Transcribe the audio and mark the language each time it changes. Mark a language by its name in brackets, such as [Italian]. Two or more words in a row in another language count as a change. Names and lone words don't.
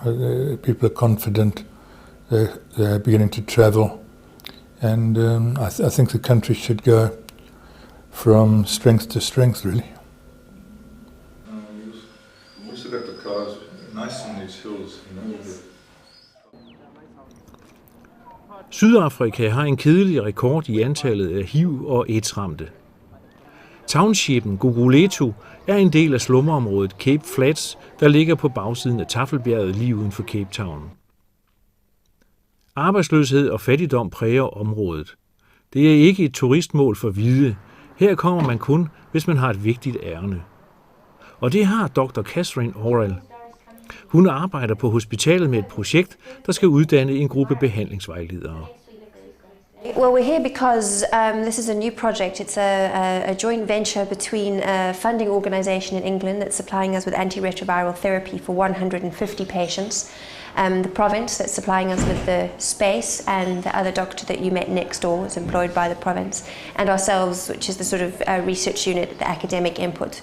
[English] People are confident, they're beginning to travel. And I think the country should go from strength to strength, really. We also got the cars nice in these hills. [Danish] Sydafrika har en kedelig rekord i antallet af HIV- og AIDS-ramte. Townshipen Guguletu er en del af slumområdet Cape Flats, der ligger på bagsiden af Tafelbjerget lige uden for Cape Town. Arbejdsløshed og fattigdom præger området. Det er ikke et turistmål for hvide. Her kommer man kun, hvis man har et vigtigt ærinde. Og det har Dr. Catherine Orrell. Hun arbejder på hospitalet med et projekt, der skal uddanne en gruppe behandlingsvejledere. [English] Well, we're here because this is a new project. It's a joint venture between a funding organisation in England that's supplying us with antiretroviral therapy for 150 patients, the province that's supplying us with the space, and the other doctor that you met next door is employed by the province, and ourselves, which is the sort of research unit, the academic input.